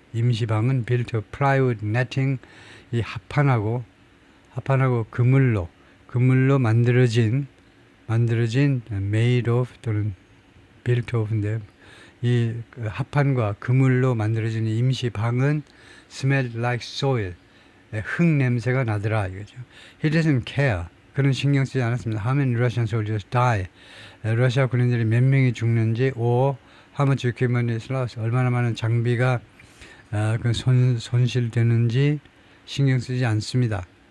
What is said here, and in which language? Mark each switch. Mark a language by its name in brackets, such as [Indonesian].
[Korean] 임시방은 [English] built of plywood netting, [Korean] 이 합판하고 그물로 만들어진 made of 또는 built of인데 이 합판과 그물로 만들어진 임시방은 [English] smelled like soil, [Korean] 흙 냄새가 나더라 이거죠. [English] He doesn't care. [Korean] 그는 신경 쓰지 않았습니다. [English] How many Russian soldiers die? [Korean] 러시아 군인들이 몇 명이 죽는지, [English] or how much equipment is lost? [Korean] 얼마나 많은 장비가 손실되는지 신경 쓰지 않습니다.